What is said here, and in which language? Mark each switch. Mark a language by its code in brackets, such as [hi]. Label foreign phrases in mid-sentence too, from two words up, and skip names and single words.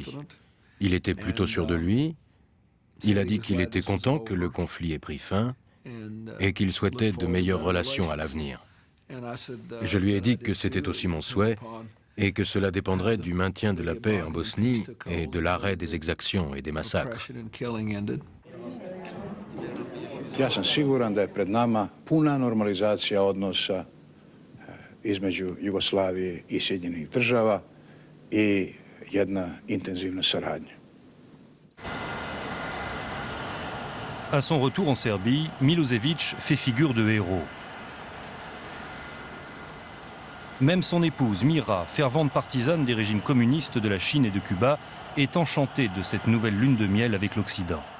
[fr] Il était plutôt sûr de lui. Il a dit qu'il était content que le conflit ait pris fin et qu'il souhaitait de meilleures relations à l'avenir. Je lui ai dit que c'était aussi mon souhait et que cela dépendrait du maintien de la paix en Bosnie et de l'arrêt des exactions et des massacres. [sr] Ja sam siguran da je pred nama puna normalizacija odnosa između Jugoslavije i Sjedinjenih Država i jedna intenzivna saradnja. [fr] À son retour en Serbie, Milošević fait figure de héros. Même son épouse, Mira, fervente partisane des régimes communistes de la Chine et de Cuba, est enchantée de cette nouvelle lune de miel avec l'Occident.